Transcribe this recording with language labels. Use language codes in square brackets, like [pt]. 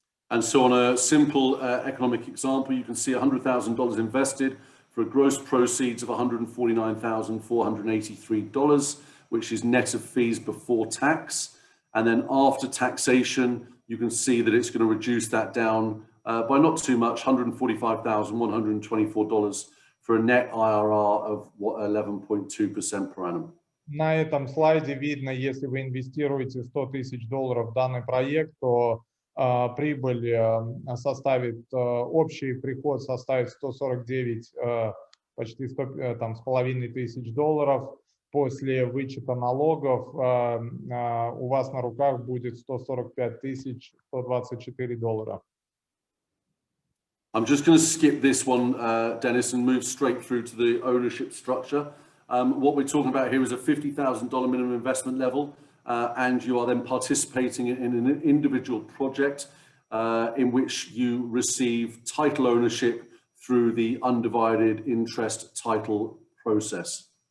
[en] And so on a simple economic example, you can see $100,000 invested for a gross proceeds of $149,483, which is net of fees before tax. And then after taxation, you can see that it's going to reduce that down by not too much, $145,124 for a net IRR of 11.2% per annum. [ru] На этом слайде видно, если вы инвестируете $100 000 в данный проект, то прибыль составит, общий приход составит 149, почти $100,500, после вычета налогов у вас на руках будет $145 124. [en] I'm just going to skip this one, Dennis, and move straight through to the ownership structure. What we're talking about here is a $50,000 minimum investment level, and you are then participating in an individual project in which you receive title ownership through the undivided interest title process.